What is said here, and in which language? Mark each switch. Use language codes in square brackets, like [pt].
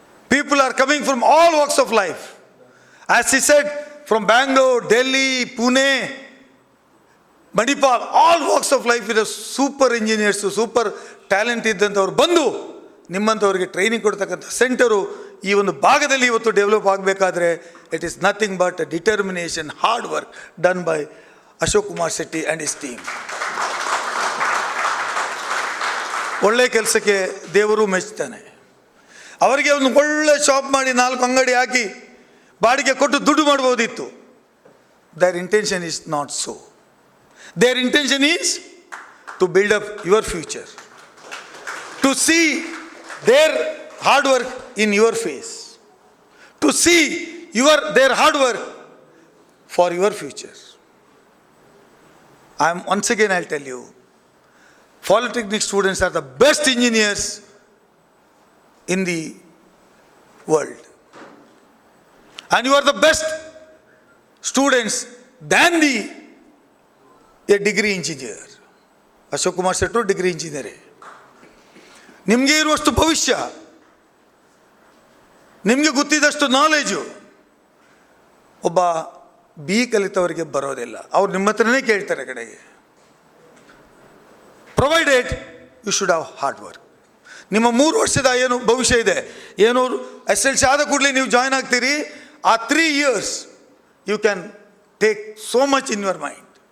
[en] People are coming from all walks of life. As he said, from Bangalore, Delhi, Pune, Manipal, all walks of life with a super engineers, super talent [kn] ಇದ್ದಂಥವ್ರು ಬಂದು ನಿಮ್ಮಂಥವ್ರಿಗೆ training ಕೊಡ್ತಕ್ಕಂಥ centre ಈ ಒಂದು ಭಾಗದಲ್ಲಿ ಇವತ್ತು develop ಆಗಬೇಕಾದ್ರೆ [en] It is nothing but determination, hard work done by Ashok Kumar Shetty and his team. [kn] ಒಳ್ಳೆ ಕೆಲಸಕ್ಕೆ ದೇವರು ಮೆಚ್ತಾನೆ. ಅವರಿಗೆ ಒಂದು ಒಳ್ಳೆ ಶಾಪ್ ಮಾಡಿ 4 ಅಂಗಡಿ ಹಾಕಿ ಬಾಡಿಗೆ ಕೊಟ್ಟು ದುಡ್ಡು ಮಾಡ್ಬೋದಿತ್ತು. [en] Their intention is not so. Their intention is to build up your future, to see their hard work in your face, to see their hard work for your future. Once again I'll tell you, polytechnic students are the best engineers in the world, and you are the best students than a degree engineer. Ashok Kumar Shettu degree engineer. [kn] ನಿಮಗೆ ಇರುವಷ್ಟು ಭವಿಷ್ಯ, ನಿಮಗೆ ಗೊತ್ತಿದ್ದಷ್ಟು knowledge ಒಬ್ಬ B ಕಲಿತವರಿಗೆ ಬರೋದಿಲ್ಲ. ಅವ್ರು ನಿಮ್ಮ ಹತ್ರನೇ ಕೇಳ್ತಾರೆ ಕಡೆಗೆ. [en] Provided you should have hard work. [kn] ನಿಮ್ಮ 3 ವರ್ಷದ ಏನು ಭವಿಷ್ಯ ಇದೆ, ಏನು SLC ಆದ ಕೂಡಲೇ ನೀವು ಜಾಯ್ನ್ ಆಗ್ತೀರಿ, ಆ 3 years [en] You can take so much in your mind.